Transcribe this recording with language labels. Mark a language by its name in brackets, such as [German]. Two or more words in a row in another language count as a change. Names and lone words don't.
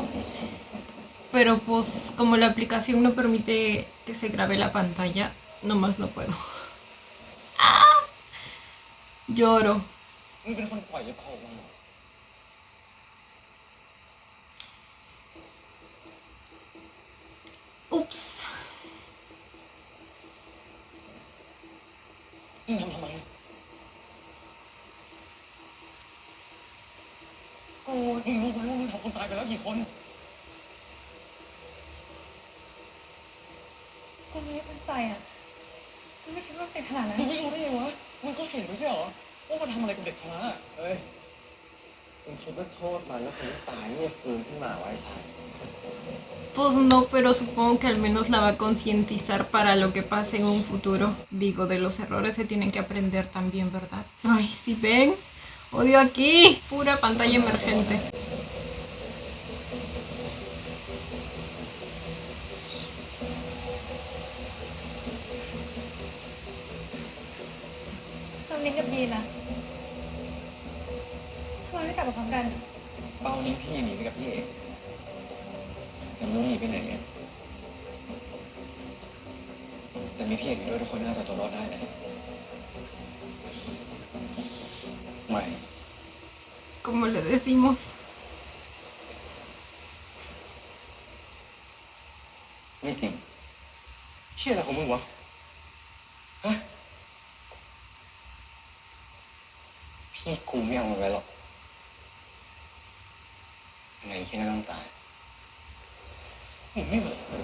[Spanish] Pero pues como la aplicación no permite que se grabe la pantalla, nomás no puedo. ¡Ah! Lloro. Ups. [Thai] มึงทำทำไมกูมึงรู้ไหมว่ามึงทำคนตายไปแล้วกี่คนกูไม่ได้ตั้งใจอ่ะกูไม่คิดว่าเป็นขนาดนั้นมึงไม่รู้ได้ไงวะมึงก็เห็นไม่ใช่เหรอว่ามันทำอะไรกับเด็กคนนั้นเฮ้ยมึงคิดว่าโทษมันแล้วคนที่ตายเนี่ยฟื้นขึ้นมาไว้ทัน [Spanish] Pues no, pero supongo que al menos la va a concientizar para lo que pase en un futuro. Digo, de los errores se tienen que aprender también, ¿verdad? Ay, si ven, odio aquí, pura pantalla emergente. [Thai] También กับยีนอะทำไมไม่กลับมาพร้อมกัน เป้านี้พี่หนีไปกับพี่เอกแต่ไม่รู้หนีไปไหนเนี่ยแต่มีพี่เอกอยู่ด้วยทุกคนน่าจะตัวรอดได้นะไม่ [Spanish] Como le decimos. [Thai] ไม่จริงเชื่ออะไรของมึงวะฮะพี่กูไม่เอามันไว้หรอกยังไงแค่ก็ต้องตายมึงไม่เหมือน